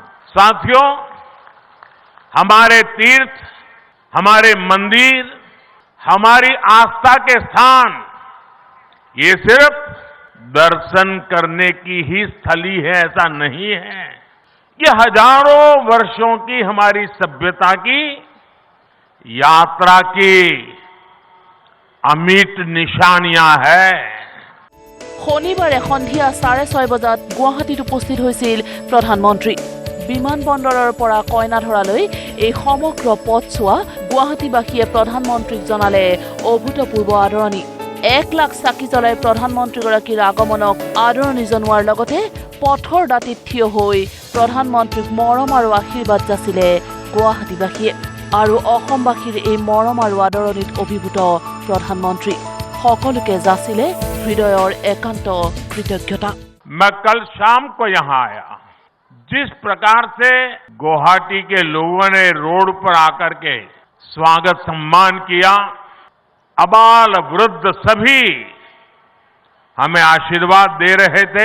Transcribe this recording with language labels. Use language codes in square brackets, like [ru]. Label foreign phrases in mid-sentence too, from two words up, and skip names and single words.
[hi] साथियों, हमारे तीर्थ, हमारे मंदिर, हमारी आस्था के स्थान ये सिर्फ दर्शन करने की ही स्थली है ऐसा नहीं है। ये हजारों वर्षों की हमारी सभ्यता की यात्रा की अमिट निशानियां है। [as] শনিবাৰে সন্ধিয়া 6:30 বজাত গুৱাহাটীত উপস্থিত হৈছিল প্ৰধানমন্ত্ৰী। বিমানবন্দৰৰ পৰা কইনাধৰালৈ এই সমগ্ৰ পথছোৱা গুৱাহাটীবাসীয়ে প্ৰধানমন্ত্ৰীক জনালে অভূতপূৰ্ব আদৰণি। 1 লাখ চাকি জ্বলাই প্ৰধানমন্ত্ৰীগৰাকীৰ আগমনক আদৰণি জনোৱাৰ লগতে পথৰ দাঁতিত থিয় হৈ প্ৰধানমন্ত্ৰীক মৰম আৰু আশীৰ্বাদ যাচিলে গুৱাহাটীবাসীয়ে। আৰু অসমবাসীৰ এই মৰম আৰু আদৰণিত অভিভূত প্ৰধানমন্ত্ৰী সকলোকে যাচিলে হৃদয়ৰ একান্ত কৃতজ্ঞতা। [hi] मैं कल शाम को यहां आया, जिस प्रकार से गुवाहाटी के लोगों ने रोड पर आकर के स्वागत सम्मान किया, अबाल वृद्ध सभी हमें आशीर्वाद दे रहे थे।